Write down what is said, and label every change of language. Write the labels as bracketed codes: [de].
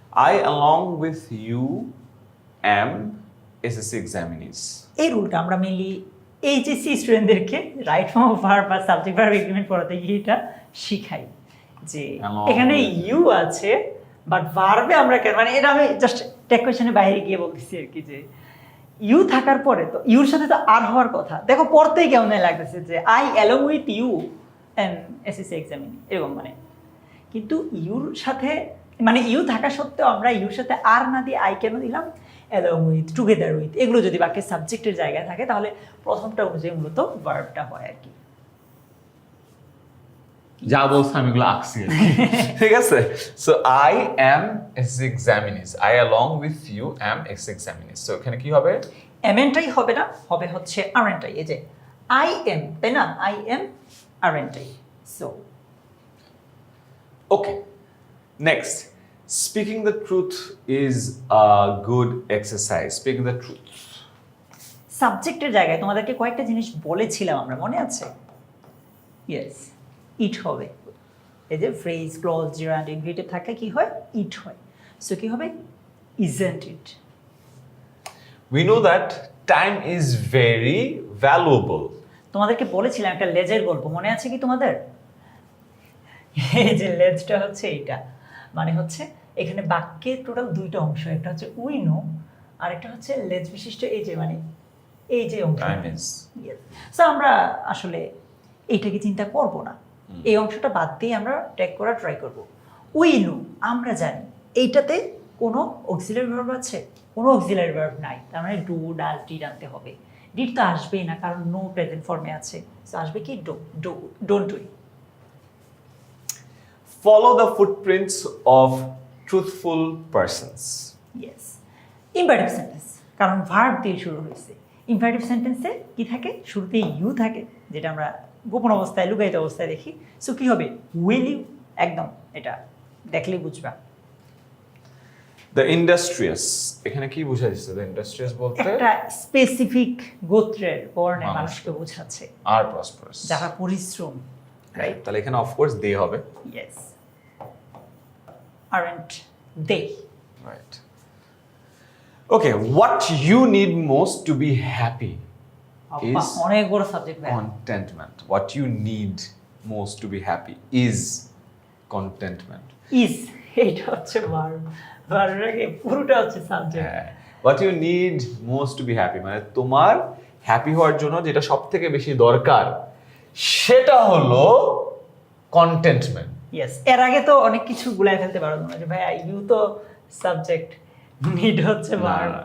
[en] I along with you am SSC examinees. [bn] এই রুলটা আমরা mainly HSC স্টুডেন্টদেরকে রাইট ফর্ম অফ ভার্ব বা subject verb agreement পড়াতে গিয়ে এটা শিখাই যে [en] Along [bn] এখানে [en] with [bn] ইউ আছে বাট ভার্বে আমরা কেন, মানে এটা আমি জাস্ট টেক কোয়েশনের বাইরে গিয়ে বলতেছি আর কি, যে ইউ থাকার পরে তো ইউর সাথে তো আর হওয়ার কথা। দেখো পড়তেই কেমন লাগতেছে যে [en] I along with you am SSC examinee, [bn] এরকম মানে, কিন্তু ইউর সাথে মানে ইউ থাকা সত্ত্বেও আমরা ইউর সাথে আর না দিয়ে আই কেন দিলাম? অ্যালং উইথ, টুগেদার উইথ, এগুলো যদি বাক্যের সাবজেক্টের জায়গায় থাকে তাহলে প্রথমটা অনুযায়ী মূলত ভার্বটা হয় আর কি। যা বলছে আমি এগুলো আঁকছি আর কি। ঠিক আছে, [en] So I am SSC examinees, I along with you am SSC examinees. [bn] So এখানে কি হবে? এমএনটাই হবে না, হবে হচ্ছে আরএনটাই। এই যে আই এম, তাই না, I am আরএনটাই। So [en] Okay, next, speaking the truth is a good exercise. Speaking the truth, [bn] সাবজেক্টের জায়গায় তোমাদেরকে কয়েকটা জিনিস বলেছিলাম আমরা, মনে আছে? ইয়েস, ইট হবে। এই যে ফ্রেজ, ক্লজ, জিরান্ড, ইনভিটেভ থাকলে কি হয়? ইট হয়। সো কি হবে? [en] Isn't it. we know that time is very valuable. [bn] তোমাদেরকে বলেছিলাম একটা লেজের গল্প, মনে আছে কি তোমাদের? এই যে লেজটা হচ্ছে এইটা, মানে হচ্ছে এখানে বাক্যে টোটাল দুইটা অংশ, একটা হচ্ছে উই নো, আর একটা হচ্ছে লেজ বিশিষ্ট এই যে মানে এই যে অংশ। [en] Time is, [bn] সো আমরা আসলে এইটাকে চিন্তা করব না, এই অংশটা বাদ দিয়ে আমরা ট্র্যাক করা ট্রাই করব। উই নো, আমরা জানি, এইটাতে কোনো অক্সিলারি ভার্ব আছে? কোনো অক্সিলারি ভার্ব নাই, তার মানে ডু, ডাল, ডিড আনতে হবে। ডিড তো আসবেই না, কারণ নো প্রেজেন্ট ফর্মে আছে। সো আসবে কি? Don't do. [en] follow the footprints of truthful persons. Yes. [bn] Imperative sentence, কারণ ভার্ব দিয়ে শুরু হয়েছে। ইম্পারেটিভ সেন্টেন্সে কি থাকে? শুরুতেই ইউ থাকে, যেটা আমরা গোপন অবস্থায় লুকায়িত অবস্থায় দেখি। সো কি হবে? উইল ইউ, একদম এটা দেখলেই বুঝবা। দ্য ইন্ডাস্ট্রিয়াস, এখানে কি বুঝাইছে? দ্য ইন্ডাস্ট্রিয়াস বলতে একটা স্পেসিফিক গোত্রের বর্ণের মানুষকে। মানুষকে বোঝাচ্ছে, আর প্রসপারাস, যারা পরিশ্রম, রাইট? তাহলে এখানে অফকোর্স দে হবে। [en] Yes. Aren't they. Right. Okay, what you need most to be happy [bn] আব্বা, অনেক বড় সাবজেক্ট ভাই। [en] contentment. What you need most to be happy is contentment. [bn] Is, এটা হচ্ছে ভার্ব, ভার্বের আগে পুরোটা হচ্ছে subject. [en] What you need most to be happy, [bn] মানে তোমার হ্যাপি হওয়ার জন্য যেটা সব থেকে বেশি দরকার সেটা হলো কন্টেন্টমেন্ট। [en] Yes. [bn] এর আগে তো অনেক কিছু গুলাই ফেলতে পারো তোমরা, যে ভাই ইউ তো সাবজেক্ট, নিড হচ্ছে ভার্ব।